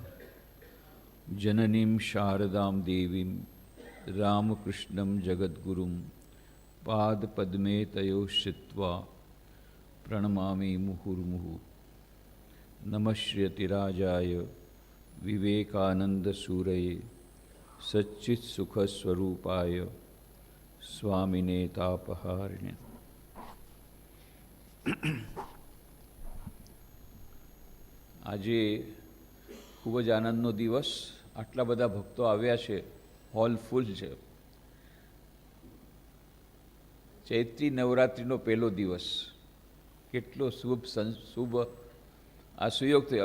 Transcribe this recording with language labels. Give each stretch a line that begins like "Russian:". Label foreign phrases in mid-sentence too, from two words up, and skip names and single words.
Sanskrit: जननीं शारदां देवीं रामकृष्णं जगद्गुरुं पादपद्मे तयोः श्रित्वा प्रणमामि मुहुर्मुहुः। नमः श्रीयतिराजाय विवेकानंदसूरये सच्चित् सुखस्वरूपाय स्वामिने तापहारिणे।
Gujarati: આજે ખૂબ જ આનંદનો દિવસ, આટલા બધા ભક્તો આવ્યા છે,
English: hall full
Gujarati: છે। ચૈત્રી નવરાત્રિનો પહેલો દિવસ, કેટલો શુભ આ સુયોગ થયો।